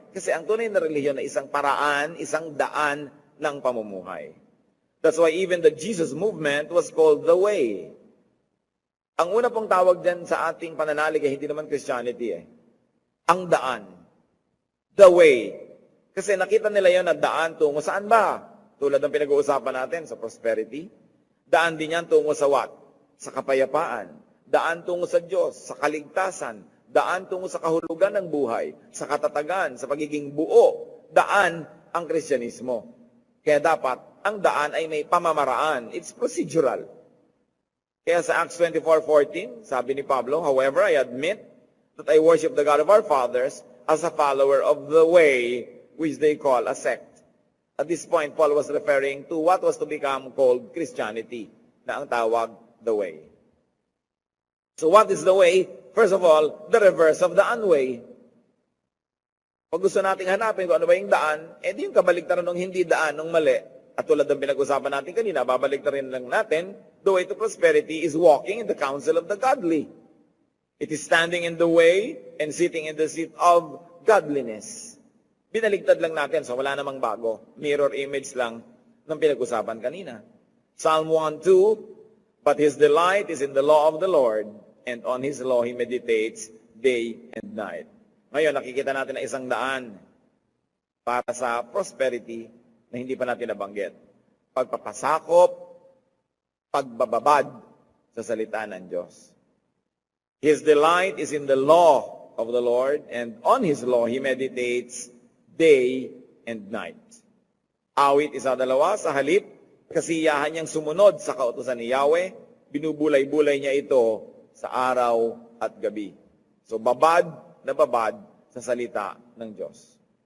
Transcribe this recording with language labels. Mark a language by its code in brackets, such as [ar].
[tl] Kasi ang tunay na relihiyon ay isang paraan, isang daan ng pamumuhay. [en] That's why even the Jesus movement was called the way. [tl] Ang una pong tawag dyan sa ating pananalig ay hindi naman Christianity ang daan. [en] The way. [tl] Kasi nakita nila yon na daan tungo saan ba? Tulad ng pinag-uusapan natin sa prosperity. Daan din yan tungo sa what? Sa kapayapaan. Daan tungo sa Diyos, sa kaligtasan. Daan tungo sa kahulugan ng buhay, sa katatagan, sa pagiging buo. Daan ang Kristyanismo. Kaya dapat, ang daan ay may pamamaraan. [en] It's procedural. [tl] Kaya sa Acts 24:14, sabi ni Pablo, [en] however, I admit that I worship the God of our fathers as a follower of the way which they call a sect. At this point, Paul was referring to what was to become called Christianity, [tl] na ang tawag, [en] the way. So what is the way? First of all, the reverse of the unway. [tl] Pag gusto nating hanapin kung ano ba yung daan, di yung kabaligtaran ng hindi daan, ng mali. At tulad ng pinag-usapan natin kanina, babaligtarin lang natin, [en] the way to prosperity is walking in the counsel of the godly. It is standing in the way and sitting in the seat of godliness. [tl] Binaligtad lang natin, so wala namang bago. Mirror image lang ng pinag-usapan kanina. [en] Psalm 1:2, but his delight is in the law of the Lord, and on his law he meditates day and night. [tl] Ngayon, nakikita natin na isang daan para sa prosperity na hindi pa natin nabanggit. Pagpapasakop, pagbababad sa salita ng Diyos. [en] His delight is in the law of the Lord, and on His law He meditates day and night. [tl] Awit 1:2, sa halip, kasiyahan niyang sumunod sa kautusan ni Yahweh, binubulay-bulay niya ito sa araw at gabi. So babad na babad sa salita ng Diyos.